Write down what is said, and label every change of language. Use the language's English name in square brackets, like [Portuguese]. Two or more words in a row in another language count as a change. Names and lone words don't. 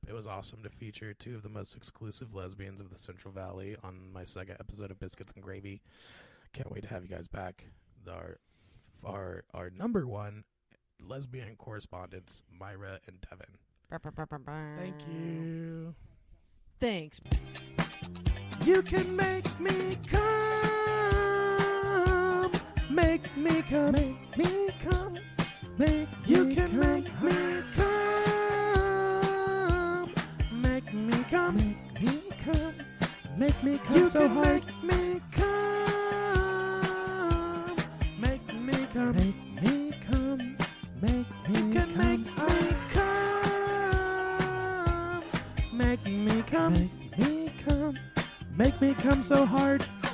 [English] It was awesome to feature two of the most exclusive lesbians of the Central Valley on my second episode of Biscuits and Gravy. Can't wait to have you guys back. Our number one lesbian correspondents, Myra and Devon. Thank you. Thanks. You can make me come, make me come, make me come, make you can make me come, make me come, make me come, make me come you so hard, make me come, make me come, make me come, make me come, make me come, make me come, make me come, make me come so hard.